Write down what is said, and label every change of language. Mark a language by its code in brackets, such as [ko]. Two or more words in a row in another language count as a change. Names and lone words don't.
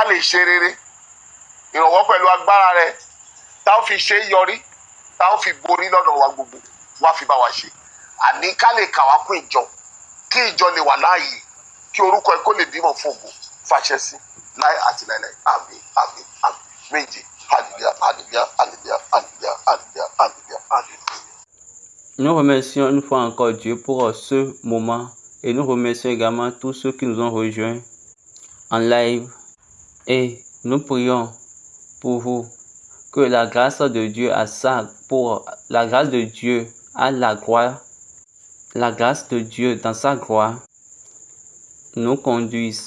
[yo] lè ṣe rere ìrànwọ́ pẹ̀lú agbára rẹ tá ó fi ṣe é yọrí tá ó fi borí lọ́nà wa gbogbo wá fi bá wa ṣe àní ká lè kà wá kún ìjọ kí ìjọ lè wà láàyè kí orúkọ ẹ kó lè bímọ fún ògo fàṣẹ sí láì àti láìláì àmín àmín àmín méje hallelujah hallelujah hallelujah hallelujah hallelujah hallelujah hallelujah. [fr] Nous remercions une fois encore Dieu pour ce moment et nous remercions également tous ceux qui nous ont rejoints en live et nous prions pour vous que la grâce de Dieu la grâce de Dieu à la gloire, la grâce de Dieu dans sa gloire nous conduise.